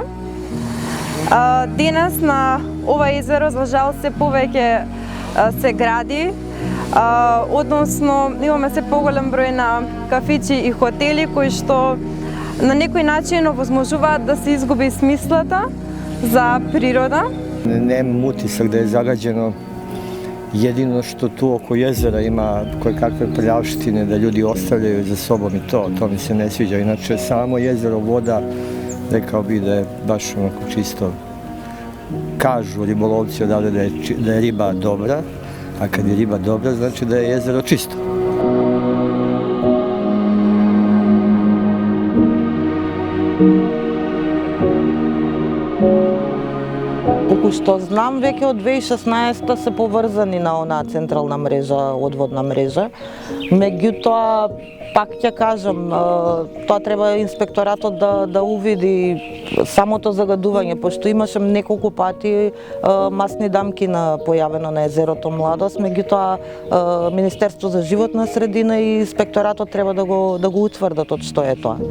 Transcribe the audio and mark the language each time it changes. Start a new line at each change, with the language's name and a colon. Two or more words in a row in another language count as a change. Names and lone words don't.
Macedonian: Денес на ова езеро, за жал, се повеќе се гради, односно имаме се поголем број на кафичи и хотели кои што на некој начин овозможуваат да се изгуби смислата за природа.
Serbian: Nemam utisak da je zagađeno. Jedino što tu oko jezera ima kojekakve prljavštine da ljudi ostavljaju za sobom i to mi se ne sviđa. Inače, samo jezero, voda, rekao bih da je baš onako čisto. Kažu ribolovci odavde da je riba dobra, a kad je riba dobra znači da je jezero čisto.
Macedonian: Колку што знам, веќе од 2016 се поврзани на онаа централна мрежа, одводна мрежа. Меѓутоа, пак ќе кажам, тоа треба инспекторатот да увиди самото загадување, пошто имаше неколку пати масни дамки појавено на езерото Младост, меѓутоа Министерство за животна средина и инспекторатот треба да го утврдат од што е тоа.